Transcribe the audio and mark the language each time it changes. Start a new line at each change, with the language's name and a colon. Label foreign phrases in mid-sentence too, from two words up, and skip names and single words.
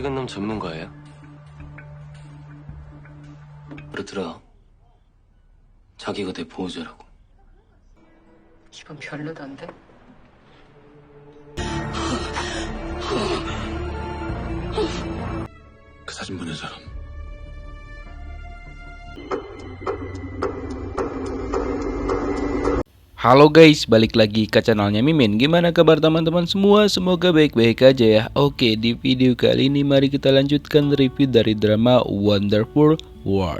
Korean: 전문가예요? 그러더라. 자기가 내 보호자라고. 기분 별로던데? 그 사진 보낸 사람.
Indonesian: Halo guys, balik lagi ke channelnya Mimin. Gimana kabar teman-teman semua? Semoga baik-baik aja ya. Oke, di video kali ini mari kita lanjutkan review dari drama Wonderful World.